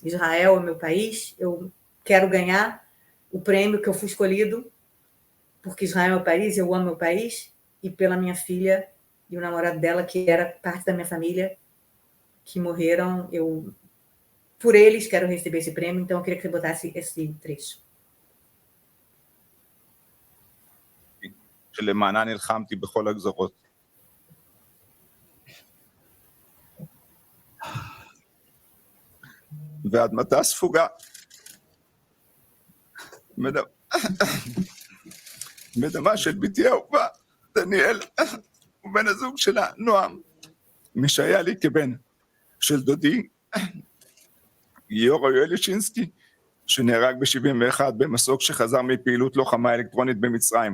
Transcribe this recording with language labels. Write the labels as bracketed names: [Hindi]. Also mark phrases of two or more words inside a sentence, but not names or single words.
[Portuguese] Israel é meu país, eu quero ganhar o prêmio que eu fui escolhido porque Israel é meu país, eu amo meu país, e pela minha filha e o namorado dela, que era parte da minha família, que morreram. Por eles, quero receber esse prêmio, então eu queria que você botasse esse trecho. [Hebrew] שלמענה נלחמתי בכל הגזרות. ואדמתה ספוגה. בדמה של בתי האהובה, דניאל, ובן הזוג שלה, נועם, מי שהיה לי כבן, של דודי, גיורא יואל לישינסקי, שנהרג ב-71 במסוק שחזר מפעילות לוחמה אלקטרונית במצרים.